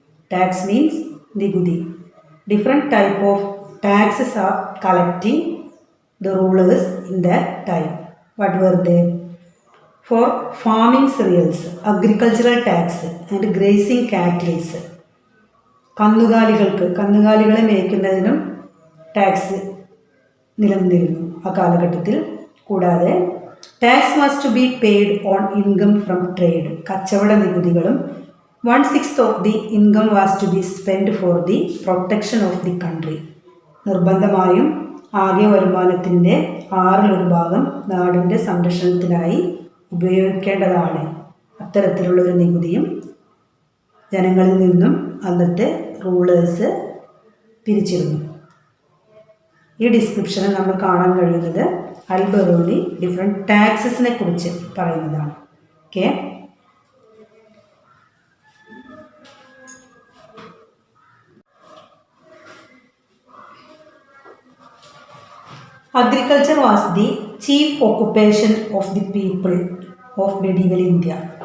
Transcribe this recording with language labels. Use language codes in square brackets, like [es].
[en] Tax means nigudi. Different type of taxes are collecting the rulers in that time. What were they? For farming cereals, agricultural tax and grazing cattle. [ml] കന്നുകാലികളെ മേയ്ക്കുന്നതിനും tax നിലനിന്നിരുന്നു ആ കാലഘട്ടത്തിൽ. കൂടാതെ [en] tax was to be paid on income from trade, [ml] കച്ചവട നികുതികളും [en] 1/6 of the income was to be spend for the protection of the country. [ml] നിർബന്ധമായും ആകെ വരുമാനത്തിൻ്റെ 1/6 നാടിൻ്റെ സംരക്ഷണത്തിനായി ഉപയോഗിക്കേണ്ടതാണ്. അത്തരത്തിലുള്ളൊരു നികുതിയും ജനങ്ങളിൽ നിന്നും അന്നത്തെ റൂളേഴ്സ് പിരിച്ചിരുന്നു. ഈ ഡിസ്ക്രിപ്ഷനിൽ നമ്മൾ കാണാൻ കഴിയുന്നത് അൽ-ബറൂനി ഡിഫറെൻറ്റ് ടാക്സസിനെ കുറിച്ച് പറയുന്നതാണ്. Okay, [en] agriculture was the chief occupation of the people of medieval India.